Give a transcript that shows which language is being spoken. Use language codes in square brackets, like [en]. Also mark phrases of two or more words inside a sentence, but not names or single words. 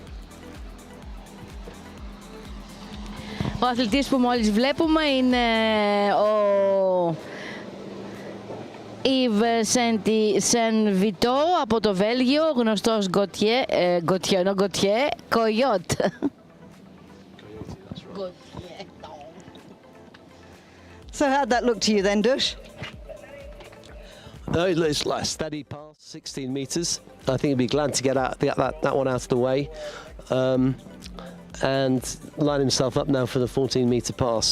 [el] Ο αθλητής που μόλις βλέπουμε είναι ο Yves Saint-Viteur από το Βέλγιο, γνωστός Gautier, Coyote. [en] So how'd that look to you then, Dush? No, it's like a steady pass, 16 metres. I think he'd be glad to get that one out of the way, and line himself up now for the 14-metre pass.